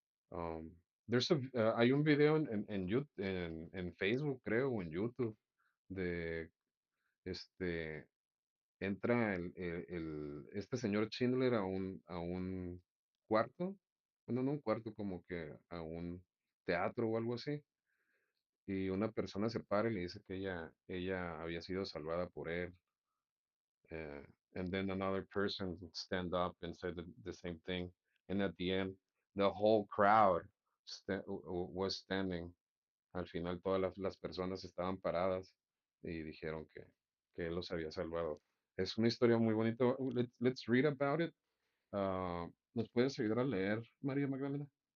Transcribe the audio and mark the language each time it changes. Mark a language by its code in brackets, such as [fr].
[es] Um, hay un video en Facebook, creo, o en YouTube, de este, entra este señor Schindler a un cuarto, bueno, no un cuarto, como que a un teatro o algo así, y una persona se para y le dice que ella había sido salvada por él. [en] Uh, and then another person stand up and said the same thing. And at the end, the whole crowd was standing. [es] Al final, todas las personas estaban paradas y dijeron que él los había salvado. Es una historia muy bonita. [en] Let's read about it. [es] ¿Nos puedes ayudar a leer, María Magdalena?